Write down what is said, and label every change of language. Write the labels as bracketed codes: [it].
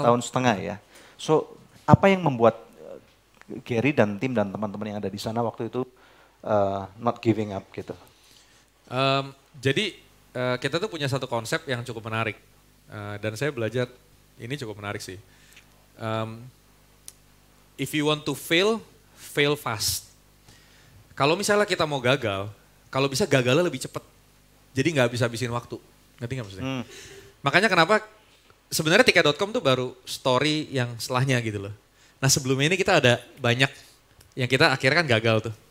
[id] 5 tahun setengah ya. So apa yang membuat Gary dan tim dan teman-teman yang ada di sana waktu itu [en] not giving up [id] gitu? Jadi kita tuh punya satu konsep yang cukup menarik. Dan saya belajar ini cukup menarik sih. [en] If you want to fail, fail fast. [id] Kalau misalnya kita mau gagal, kalau bisa gagalnya lebih cepat. Jadi nggak bisa habisin waktu. Ngerti nggak maksudnya? Makanya kenapa sebenarnya tiket.com tuh baru story yang setelahnya gitu loh. Nah sebelumnya ini kita ada banyak yang kita akhirnya kan gagal tuh.